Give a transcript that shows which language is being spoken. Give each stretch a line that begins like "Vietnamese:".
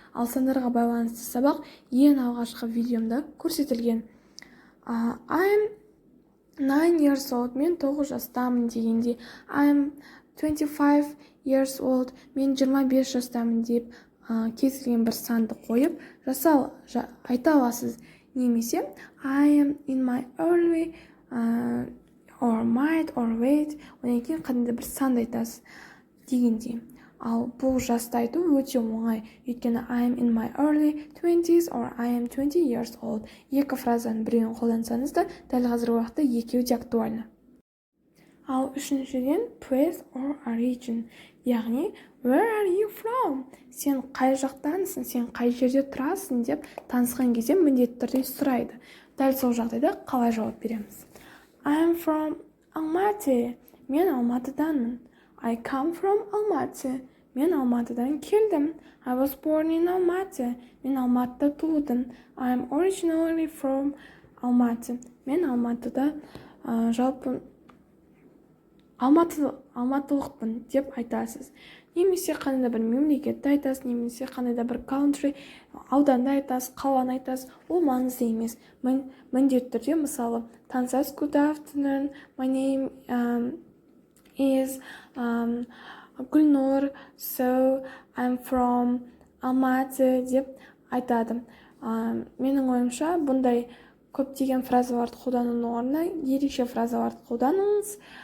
Kazakh: Ал сандарға байланысты сабақ ең алғашқы видеомда көрсетілген.
English: I'm 9 years old,
Kazakh: мен 9 жастамын дегенде,
English: I'm 25 years old,
Kazakh: мен 25 жастамын деп кез келген бір санды қойып, айта аласыз. Немесе
English: I am in my early or might or late,
Kazakh: одан кейін қандай бір санды айтасыз дегендей. Ал бұл жасты айту өте оңай, өйткені
English: I am in my early 20s or I am 20 years old.
Kazakh: Екі фразаның біреуін қолдансаңыз да, дәл қазіргі уақытта екеуі де актуальны. Ал үшіншіден
English: place or origin,
Kazakh: яғни
English: where are you from?
Kazakh: Сен қай жақтансың, сен қай жерде тұрасың деп танысқан кезде міндетті түрде сұрайды. Дәл сол жағдайда қалай жауап береміз?
English: I'm from Almaty.
Kazakh: Мен Алматыданмын.
English: I come from Almaty.
Kazakh: Мен Алматыдан келдім.
English: I was born in Almaty.
Kazakh: Мен Алматыда тудым.
English: I'm originally from Almaty.
Kazakh: Мен Алматыда жалпы алматылықпын деп айтасыз. Немесе қандай бір мемлекетті айтасыз, немесе қандай да бір country, ауданды айтасыз, қаланы айтасыз. Ол маңызды емес. Міндетті түрде мысалы танысасыз,
English: good afternoon, my name is Гүлнұр, so I'm from Almaty
Kazakh: деп айтады. Менің ойымша бұндай көптеген фразаларды қолданудың орнына ерекше фразаларды қолданыңыз.